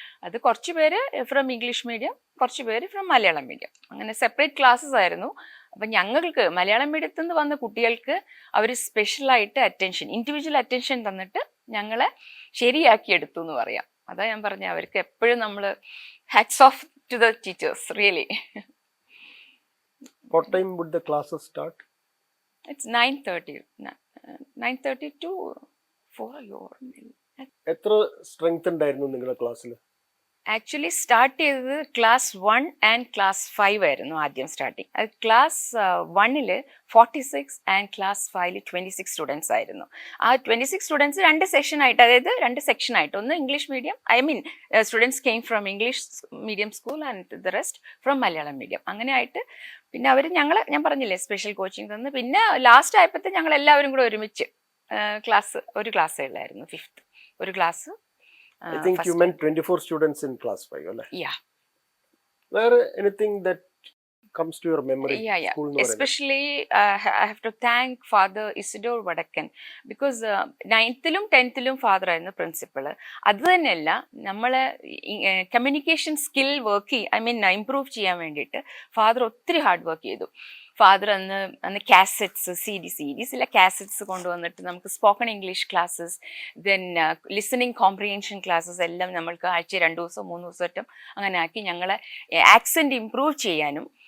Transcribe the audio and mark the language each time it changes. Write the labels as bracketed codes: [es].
[ml] അത് കുറച്ച് പേര് ഫ്രം ഇംഗ്ലീഷ് മീഡിയം, കുറച്ച് പേര് ഫ്രം മലയാളം മീഡിയം, അങ്ങനെ സെപ്പറേറ്റ് ക്ലാസ്സസ് ആയിരുന്നു. അപ്പം ഞങ്ങൾക്ക് മലയാളം മീഡിയത്തിൽ നിന്ന് വന്ന കുട്ടികൾക്ക് അവർ സ്പെഷ്യലായിട്ട് അറ്റൻഷൻ, ഇൻഡിവിജ്വൽ അറ്റൻഷൻ തന്നിട്ട് ഞങ്ങളെ ശരിയാക്കി എടുത്തു എന്ന് പറയാം. അതാ ഞാൻ പറഞ്ഞ, അവർക്ക് എപ്പോഴും നമ്മൾ [en] Hats off to the teachers, really. What time would the classes start? It's 9:30 to 4. [ml] എത്ര സ്ട്രെങ്ത് ഉണ്ടായിരുന്നു നിങ്ങളുടെ ക്ലാസ്സിൽ? ആക്ച്വലി സ്റ്റാർട്ട് ചെയ്തത് ക്ലാസ് 1 ആൻഡ് ക്ലാസ് 5 ആയിരുന്നു ആദ്യം സ്റ്റാർട്ടിങ്. അത് ക്ലാസ് 1 46 ആൻഡ് ക്ലാസ് 5 26 സ്റ്റുഡൻസ് ആയിരുന്നു. ആ 26 സ്റ്റുഡൻസ് 2 സെക്ഷനായിട്ട്, അതായത് 2 സെക്ഷനായിട്ട്, ഒന്ന് English medium, [en] Students came from English medium school and the rest from Malayalam medium. [ml] അങ്ങനെ ആയിട്ട് പിന്നെ അവർ ഞാൻ പറഞ്ഞില്ലേ സ്പെഷ്യൽ കോച്ചിങ് തന്ന്. പിന്നെ ലാസ്റ്റ് ആയപ്പോഴത്തെ ഞങ്ങൾ എല്ലാവരും കൂടെ ഒരുമിച്ച് ഒരു ക്ലാസ്സേ ഉള്ളായിരുന്നു. 5th ഒരു class. [en] I think you meant 24 students in class 5, അല്ലേ? Yeah. Where anything that comes to your memory? Yeah. Especially I have to thank Father Isidore Vadakkan, because [ml] 9th 10th father ആയിരുന്നു principal. അത് തന്നെയല്ല, നമ്മളെ communication skill improve ചെയ്യാൻ വേണ്ടിയിട്ട് father ഒത്തിരി hard work ചെയ്തു. Father അന്ന് കാസറ്റ്സ്, സീരീസിലെ കാസറ്റ്സ് കൊണ്ടുവന്നിട്ട് നമുക്ക് spoken English classes, then listening comprehension classes എല്ലാം നമ്മൾക്ക് ആഴ്ച 2 ദിവസം 3 ദിവസം അങ്ങനെ ആക്കി ഞങ്ങളെ ആക്സെൻറ്റ് ഇംപ്രൂവ് ചെയ്യാനും